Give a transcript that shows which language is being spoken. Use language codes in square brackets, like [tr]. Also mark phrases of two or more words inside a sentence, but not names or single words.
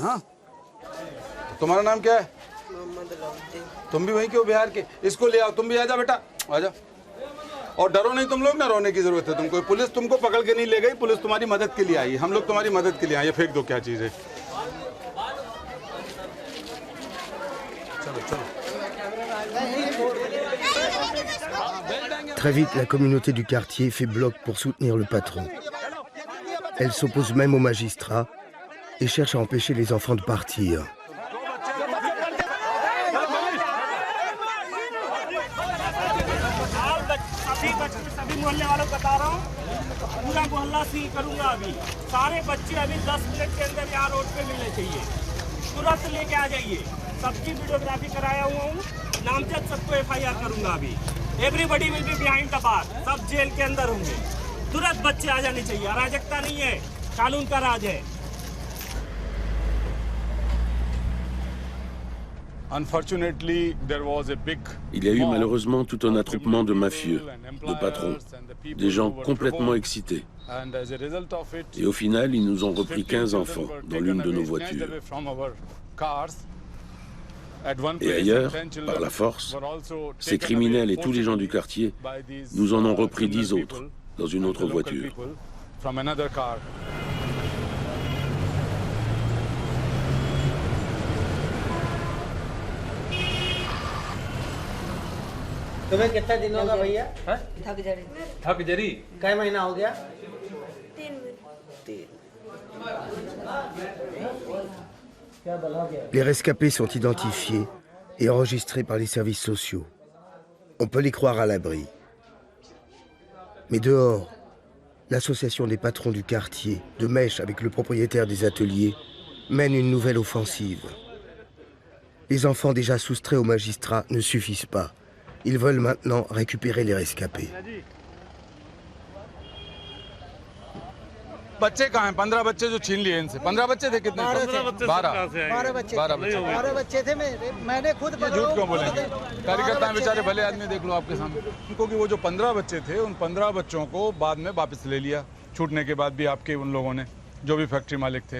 [hi] हाँ, तुम्हारा नाम क्या है? तुम भी वहीं के हो, बिहार के? इसको ले आओ, तुम भी आजा बेटा, आजा। और डरो नहीं तुम लोग, ना रोने की जरूरत है तुमको। पुलिस तुमको पकड़ के नहीं ले गई, पुलिस तुम्हारी मदद के लिए आई। हम लोग तुम्हारी मदद के लिए आए। ये फेंक दो, क्या चीज है। चलो चलो। [fr] Très vite, la communauté du quartier fait bloc pour soutenir le patron. Elle s'oppose même aux magistrats et cherche à empêcher les enfants de partir. [hi] सभी मोहल्ले वालों को बता रहा हूँ, पूरा मोहल्ला सील करूंगा अभी। सारे बच्चे अभी 10 मिनट के अंदर यहाँ रोड पे मिलने चाहिए। तुरंत लेके आ जाइए। सबकी वीडियोग्राफी कराया हुआ हूँ, नामजद सबको FIR करूंगा अभी। [en] everybody will be behind the bar, [hi] सब जेल के अंदर होंगे। तुरंत बच्चे आ जाने चाहिए। अराजकता नहीं है, कानून का राज है। [fr] Il y a eu malheureusement tout un attroupement de mafieux, de patrons, des gens complètement excités. Et au final, ils nous ont repris 15 enfants dans l'une de nos voitures. Et ailleurs, par la force, ces criminels et tous les gens du quartier nous en ont repris 10 autres dans une autre voiture. [hi] तुम्हें कितना दिन होगा भैया? थक जरी कई महीना हो गया? 3 [fr] Les rescapés sont identifiés et enregistrés par les services sociaux. On peut les croire à l'abri. Mais dehors, l'association des patrons du quartier, de mèche avec le propriétaire des ateliers, mène une nouvelle offensive. Les enfants déjà soustraits aux magistrats ne suffisent pas. Ils veulent maintenant récupérer les rescapés. [hi] बच्चे कहाँ हैं? 15 बच्चे जो छीन लिए इनसे। 15 बच्चे थे कितने? 12 बच्चे थे। मैंने खुद झूठ क्यों बोलेंगे? कार्यकर्ता हैं बेचारे, भले आदमी, देख लो आपके सामने। उनको कि वो जो 15 बच्चे थे, उन 15 बच्चों को बाद में वापस ले लिया, छूटने के बाद भी आपके उन लोगों ने, जो भी फैक्ट्री मालिक थे।